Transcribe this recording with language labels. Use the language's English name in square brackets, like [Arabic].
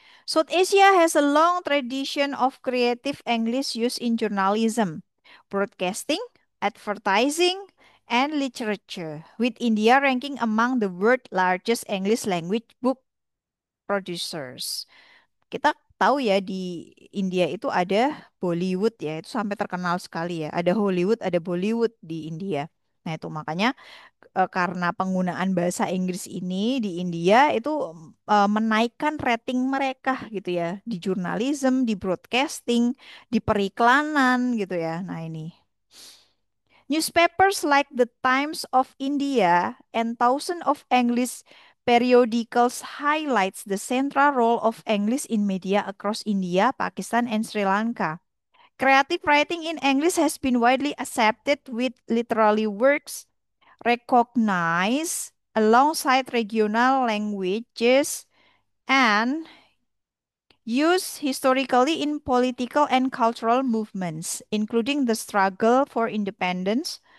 [English] South Asia has a long tradition of creative English use in journalism, broadcasting, advertising, and literature, with India ranking among the world's largest English language book producers. [Indonesian] Kita tahu ya di India itu ada Bollywood ya, itu sampai terkenal sekali ya. Ada Hollywood, ada Bollywood di India. Nah, itu makanya karena penggunaan bahasa Inggris ini di India itu menaikkan rating mereka gitu ya di jurnalisme, di broadcasting, di periklanan gitu ya. Nah, ini. [English] Newspapers like the Times of India and thousands of English periodicals highlights the central role of English in media across India, Pakistan, and Sri Lanka. Creative writing in English has been widely accepted with literary works recognized alongside regional languages and used historically in political and cultural movements, including the struggle for independence.